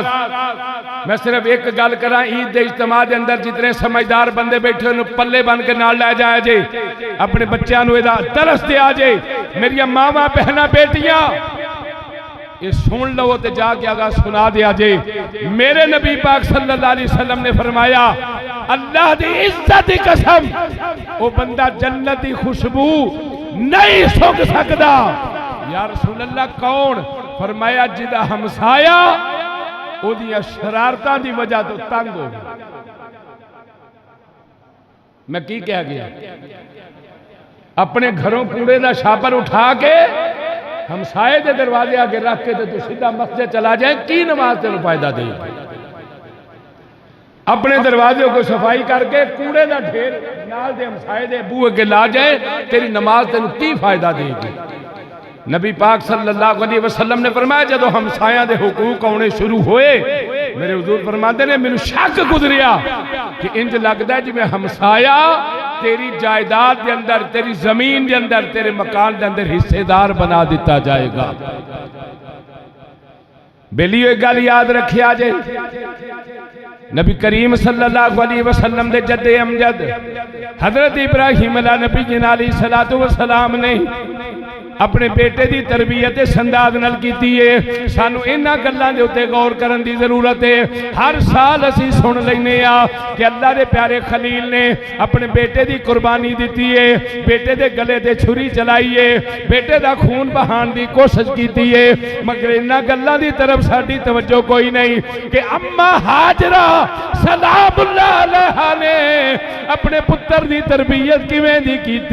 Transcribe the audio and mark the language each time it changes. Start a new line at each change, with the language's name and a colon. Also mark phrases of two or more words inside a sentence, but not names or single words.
Punjabi: میں صرف ایک گل کرا، عید کے اجتماع کے اندر جتنے سمجھدار بندے بیٹھے انہیں پلّے بن کے نال لے جایا جے، اپنے بچوں کو ایہدا ترس دیا جے. میریا ماواں بہنا بیٹیاں یہ سن لو تو جا کے اگّا سنا دیا جے. میرے نبی پاک
Arabic: صلی اللہ علیہ وسلم
Punjabi: نے فرمایا اللہ دی عزت دی قسم وہ بندہ جنت کی خوشبو نہیں سونگھ سکتا.
Arabic: یا رسول اللہ
Punjabi: کون؟ فرمایا جدا ہمسایہ اوہدیاں شرارتاں دی وجہ تو تنگ ہو گیا. میں کی کہہ گیا? اپنے گھروں کوڑے کا چھاپر اٹھا کے ہمسائے کے دروازے آگے رکھ کے تو سیدھا مسجد چلا جائے، کی نماز تین فائدہ دیگی? اپنے دروازے کو صفائی کرکے کوڑے کا ڈھیر نال دے ہمسائے دے بوہے کے لا جائے، تیری نماز تین کی فائدہ دیگی? نبی پاک
Arabic: صلی اللہ علیہ وسلم
Punjabi: نے فرمایا جدوں ہمسایہ دے حقوق آنے شروع ہوئے، میرے حضور فرماتے نے مینوں شک گزریا کہ انج لگتا ہے جویں ہمسایہ تیری جائیداد کے اندر، تیری زمین کے اندر، تیرے مکان کے اندر حصے دار بنا دتا جائے گا. بیلیو ایک گل یاد رکھیا جے، نبی کریم
Arabic: صلی اللہ علیہ وسلم
Punjabi: دے جدِ امجد حضرت ابراہیم
Arabic: علیہ الصلاۃ والسلام
Punjabi: نے اپنے بیٹے کی تربیت سنداز نال کیتی ہے. سانوں انہاں گلاں دے اتے غور کرن دی ضرورت ہے. ہر سال اسیں سن لینے آں کہ اللہ دے پیارے خلیل نے اپنے بیٹے کی قربانی دی ہے، بیٹے دے گلے تے چھری چلائی ہے، بیٹے کا خون بہان کی کوشش کی ہے، مگر انہاں گلاں دی طرف ساڈی توجہ کوئی نہیں کہ اماں ہاجرہ
Arabic: سلام اللہ علیہا
Punjabi: نے اپنے پتر کی تربیت کویں دی کیتی ہے.